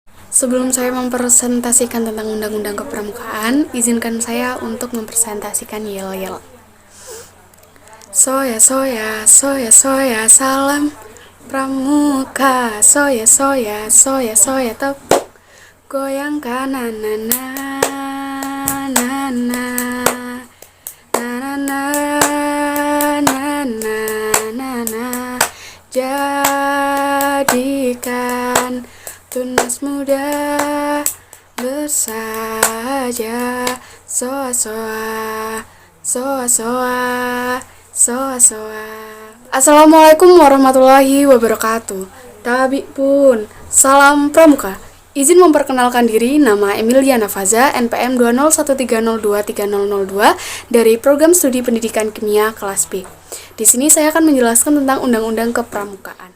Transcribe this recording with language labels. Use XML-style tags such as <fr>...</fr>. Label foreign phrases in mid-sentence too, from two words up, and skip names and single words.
<id>Sebelum saya mempresentasikan tentang Undang-Undang Kepramukaan, izinkan saya untuk mempresentasikan yel-yel. Soya, soya, soya, soya, salam pramuka. Soya, soya, soya, soya, tepuk goyangkan, na na na na na na na na na na. Jadikan tunas muda bersaja. Soa soa, soa soa, soa soa.</id> <ar>السلام عليكم ورحمة الله وبركاته.</ar> <id>Tabi pun, salam pramuka. Izin memperkenalkan diri, nama Emilia Nafaza, NPM 20130230002 dari Program Studi Pendidikan Kimia kelas B. Di sini saya akan menjelaskan tentang Undang-Undang Kepramukaan.</id>